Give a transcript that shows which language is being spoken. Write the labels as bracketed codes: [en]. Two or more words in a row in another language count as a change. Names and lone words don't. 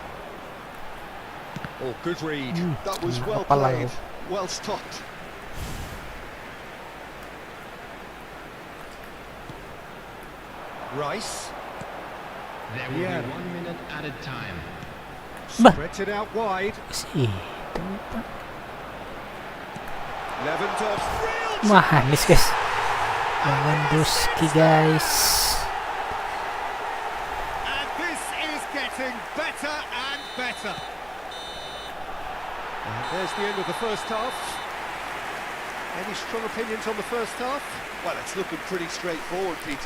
[en] Oh, good read. That was well Napala played, yun. well stopped. Rice. There will Yeah. be 1 minute added time. Bah. Spreads it out wide. Si. Lewandowski. Mahalis guys. Lewandowski guys. And this is getting better and better. And there's the end of the first half. Any strong opinions on the first half? Well, it's looking pretty straightforward, Peter.